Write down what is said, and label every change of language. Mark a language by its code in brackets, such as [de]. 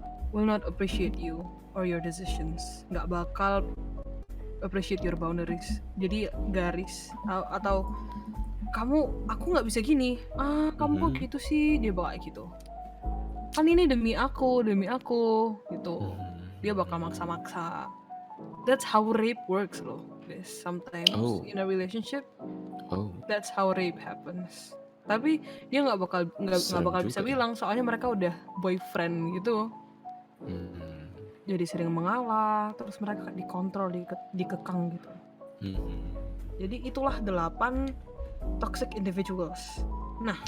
[en] Will not appreciate you or your decisions. [id] Nggak bakal [en] appreciate your boundaries. [id] Jadi garis atau aku nggak bisa gini. Kamu kok gitu sih, dia bakal gitu. Kan ini demi aku gitu. Dia bakal maksa-maksa. [en] That's how rape works loh. Sometimes in a relationship, that's how rape happens. [id] Tapi dia nggak bakal bisa bilang, soalnya mereka udah boyfriend gitu. Jadi sering mengalah, terus mereka dikontrol, dikekang gitu. Jadi itulah [en] 8 toxic individuals. [id] Nah,